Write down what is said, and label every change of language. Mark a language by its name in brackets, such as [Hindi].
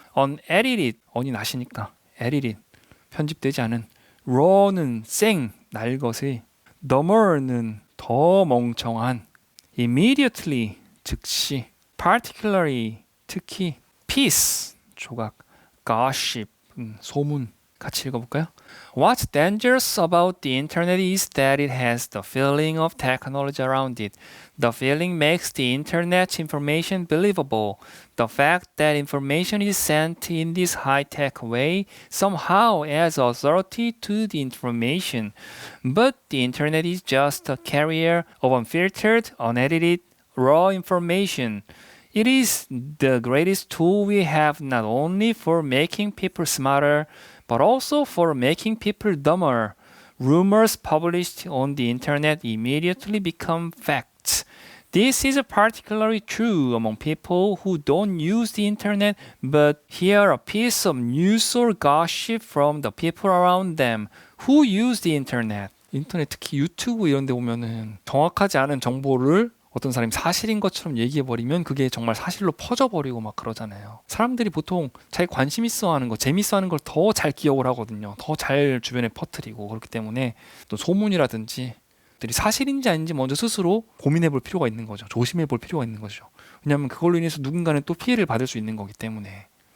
[Korean] unedited, on이 나시니까 edited, 편집되지 않은. raw는 생, 날 것의. dumber는 더 멍청한. immediately, 즉시. particularly, 특히. piece, 조각. gossip, 소문. 같이 읽어볼까요? [English] What's dangerous about the internet is that it has the feeling of technology around it. The feeling makes the internet's information believable. The fact that information is sent in this high-tech way somehow adds authority to the information. But the internet is just a carrier of unfiltered, unedited, raw information. It is the greatest tool we have not only for making people smarter, but also for making people dumber. Rumors published on the internet immediately become facts. This is particularly true among people who don't use the internet but hear a piece of news or gossip from the people around them who use the internet. [Korean] 인터넷 특히 유튜브 이런 데 보면은 정확하지 않은 정보를 어떤 사람이 사실인 것처럼 얘기해버리면 그게 정말 사실로 퍼져버리고 막 그러잖아요. 사람들이 보통 자기 관심 있어 하는 거, 재밌어 하는 걸 더 잘 기억을 하거든요. 더 잘 주변에 퍼뜨리고. 그렇기 때문에 또 소문이라든지 들이 사실인지 아닌지 먼저 스스로 고민해 볼 필요가 있는 거죠. 조심해 볼 필요가 있는 거죠. 왜냐하면 그걸로 인해서 누군가는 또 피해를 받을 수 있는 거기 때문에.